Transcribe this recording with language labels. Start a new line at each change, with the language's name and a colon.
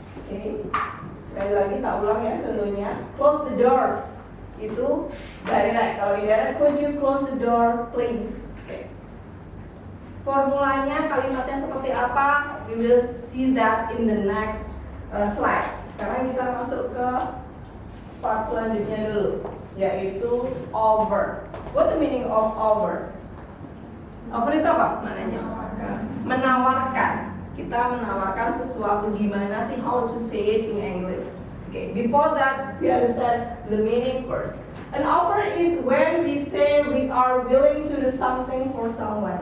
Indonesian: Oke, sekali lagi tak ulang ya contohnya.
English: Close the doors itu direct. Kalau indirect, could you close the door please? Oke.
Indonesian: Formulanya, kalimatnya seperti apa?
English: We will see that in the next slide.
Indonesian: Sekarang kita masuk ke part selanjutnya dulu, yaitu over.
English: What the meaning of over?
Indonesian: Over itu apa maknanya? Menawarkan. Kita menawarkan sesuatu, gimana sih,
English: how to say it in English. Okay, before that we understand the meaning first. An offer is when we say we are willing to do something for someone.